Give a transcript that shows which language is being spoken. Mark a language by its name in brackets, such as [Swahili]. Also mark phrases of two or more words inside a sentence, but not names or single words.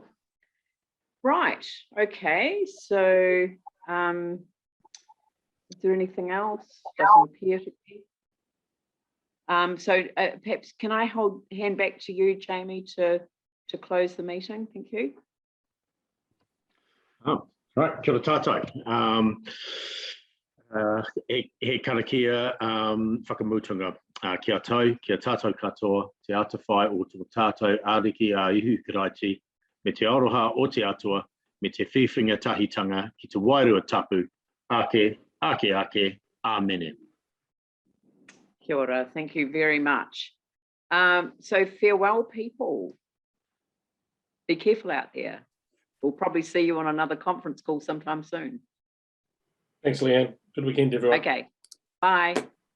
[English] Right, okay, so is there anything else? Doesn't appear to be. So perhaps can I hand back to you, Jamie, to close the meeting? Thank you. Oh, right, [Māori] kia ora tātou. He karakia whakamutunga kia tātou katoa, te atawhai o tō tātou āriki a ihu karaiti, me te aroha o te atua, me te whiwhinga tahitanga ki te wairua tapu, ake, āmene. Kia ora, [English] thank you very much. So farewell, people. Be careful out there. We'll probably see you on another conference call sometime soon. Thanks, Leanne. Good weekend, everyone. Okay, bye.